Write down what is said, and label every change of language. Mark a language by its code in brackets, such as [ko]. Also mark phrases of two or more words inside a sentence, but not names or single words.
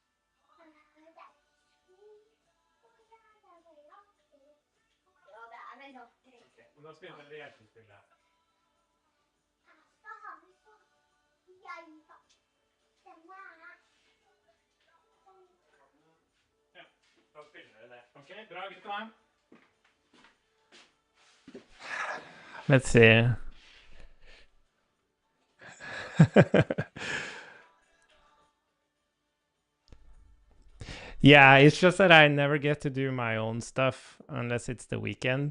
[no] Ja, det er veldig artig. Okay, men da spiller dere hjelpespillet. Ja, da spiller dere det. Ok, bra gutta. [en] Let's see. Yeah, it's just that I never get to do my own stuff unless it's the weekend.